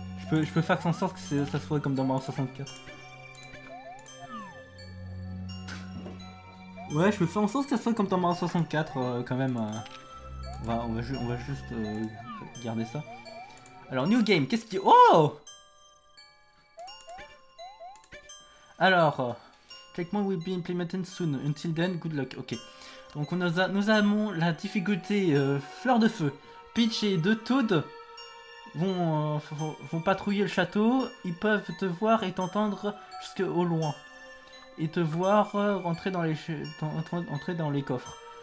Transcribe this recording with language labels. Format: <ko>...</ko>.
<fr>je peux faire en sorte que ça soit comme dans Mario 64. Ouais, je peux faire en sorte que ça soit comme dans Mario 64, quand même. On va juste garder ça. Alors, New Game, qu'est-ce qui... Oh!</fr> <en>Alors, Checkpoint will be implemented soon. Until then, good luck. Ok.</en> <fr>Donc nous avons la difficulté fleur de feu. Peach et deux Toad vont patrouiller le château. Ils peuvent te voir et t'entendre jusqu'au loin. Et te voir rentrer dans les coffres.</fr>